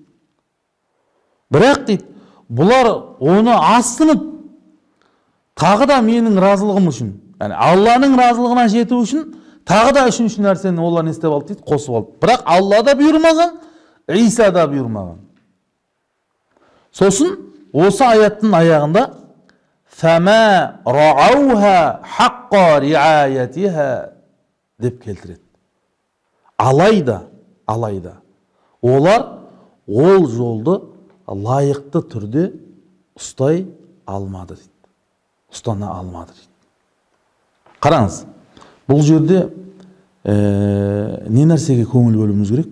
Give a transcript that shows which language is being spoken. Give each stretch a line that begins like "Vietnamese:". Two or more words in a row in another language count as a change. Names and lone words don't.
Kazakh: Бірақ дейді, бұлар оны асынып, тағы да менің разылығым үшін, яғни Алланың разылығына жету үшін, тағы да үшінші нәрсені олар не істеп алды дейді, қосып алды. Бірақ Алла да бұйырмаған, Иса да бұйырмаған. Сосын осы аяттың аяғында
Arabic: فَمَا رَعَوْهَا حَقَّ رِعَايَتِهَا
Kazakh: деп келтіреді. Алайда, олар ол жолды лайықты түрде ұстай алмады дейді. Ұстана алмады дейді. Қараңыз, бұл жерде не нәрсеге көңіл бөлуіміз керек?